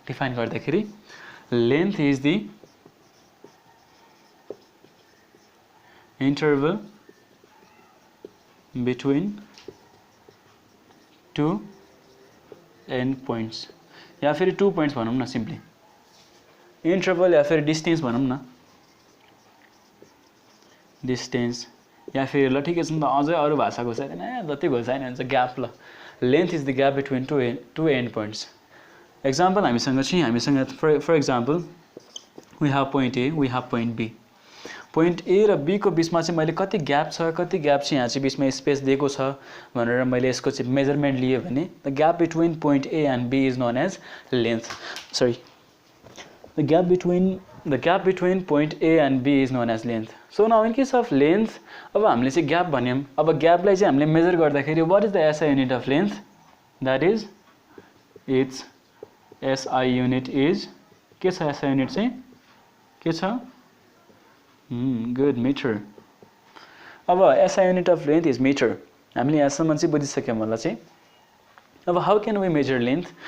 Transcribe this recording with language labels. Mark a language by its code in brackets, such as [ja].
[ne] Define गर्दाखेरि [en] length is the interval between two end points, [ne] या फेरि 2 points भनौँ न सिम्पली, इन्टरभल या फेरि डिस्टेन्स भनौँ न, डिस्टेन्स, या फेरि ल ठिकै छ नि त, अझै अरू भाषा घुसाइदिएन, जति घुसाएन हुन्छ ग्याप। [en] ल length is the gap between two end points. Example हामीसँग for example we have point A, we have point B. [ne] Point ए र बी को बिचमा चाहिँ मैले कति ग्याप छ, कति ग्याप चाहिँ यहाँ चाहिँ बिचमा स्पेस दिएको छ भनेर मैले यसको चाहिँ मेजरमेन्ट लिएँ भने [en] The gap between point A and B is known as length. Sorry, the gap between point A and B is known as length. So now in case of length, [ne] अब हामीले चाहिँ ग्याप भन्यौँ। अब ग्यापलाई चाहिँ हामीले major गर्दाखेरि [en] What is the SI unit of length? That is its SI unit is, [ne] के छ एसआई युनिट चाहिँ, के छ? [en] Good, metre. अब SI unit of length is metre. [ne] हामीले यहाँसम्म चाहिँ बुझिसक्यौँ होला चाहिँ। अब [en] How can we measure length?